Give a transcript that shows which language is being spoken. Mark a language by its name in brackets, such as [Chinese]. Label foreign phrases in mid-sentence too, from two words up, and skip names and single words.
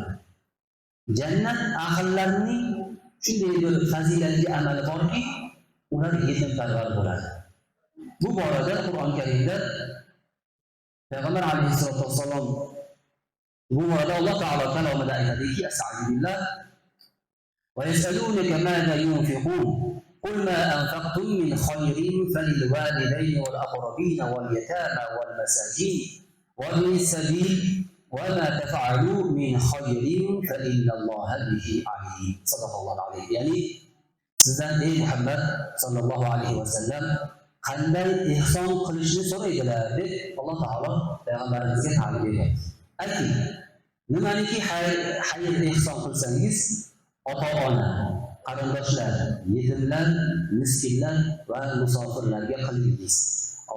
[Uzbek] Jannat ahllarining shunday bir fazilatli amali borki, ular yetimparvar bo'ladi. Bu borada Qur'on Karimda Payg'ambar alayhisolatu vasallam bu borada Alloh taolo kalomida aytadiki, [Arabic] أَسْتَغْفِرُ اللَّهَ وَيَسْأَلُونَكَ مَاذَا يُنْفِقُونَ قُلْ مَا أَنْفَقْتُمْ مِنْ خَيْرٍ فَلِلْوَالِدَيْنِ وَالْأَقْرَبِينَ وَالْيَتَامَى وَالْمَسَاكِينِ وَابْنِ السَّبِيلِ وَمَا تَفْعَلُوا مِنْ خَيْرٍ فَإِنَّ اللَّهَ بِهِ عَلِيمٌ. صَدَقَ اللَّهُ عَلَيْهِ. [Uzbek] Ya'ni sizdan ey Muhammad [Arabic] صَلَّى اللَّهُ عَلَيْهِ وَسَلَّمَ [Uzbek] qanday ihson qilishni so'raydilar deb Alloh taolo payg'ambarimizga ta'lim beryapti. Ayting, nimaniki xayr ihson qilsangiz, ota-ona, qarindoshlar, yetimlar, miskinlar va musofirlarga qilingiz.